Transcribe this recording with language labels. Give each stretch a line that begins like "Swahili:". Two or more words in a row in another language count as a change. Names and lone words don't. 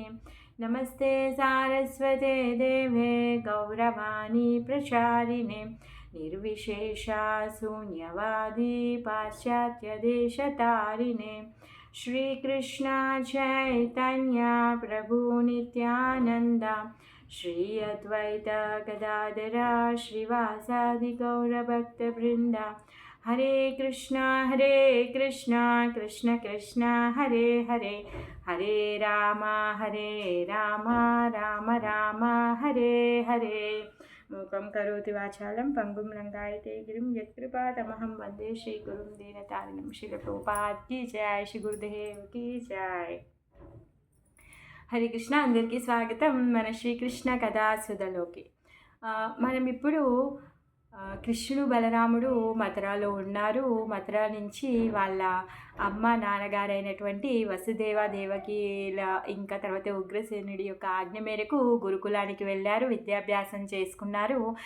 Sanskrit: नमस्ते सारस्वते देवे गौरवाणी प्रचारिणे निर्विशेषा शून्यवादी पाश्चात्यदेशतारिणे। श्रीकृष्ण चैतन्य प्रभु नित्यानंद श्री अद्वैत गदाधर श्रीवासादि गौरभक्तवृंद। हरे कृष्णा कृष्ण कृष्ण हरे हरे हरे राम राम राम हरे हरे। मूकं करोति वाचालं पंगुं लंघयते गिरिं यत्कृपातमहं वन्दे श्रीगुरुं दीनतारिणं।
Hindi: श्रील प्रभुपाद की जय, श्री गुरुदेव की जय।
Telugu: హరే కృష్ణ, అందరికీ స్వాగతం మన శ్రీకృష్ణ కథా సుధలోకి. మనం ఇప్పుడు కృష్ణుడు బలరాముడు మథురాలో ఉన్నారు. మథురా నుంచి వాళ్ళ అమ్మ నాన్నగారైనటువంటి వసుదేవ దేవకిల ఇంకా తర్వాత ఉగ్రసేనుడి యొక్క ఆజ్ఞ మేరకు గురుకులానికి వెళ్ళారు, విద్యాభ్యాసం చేసుకున్నారు.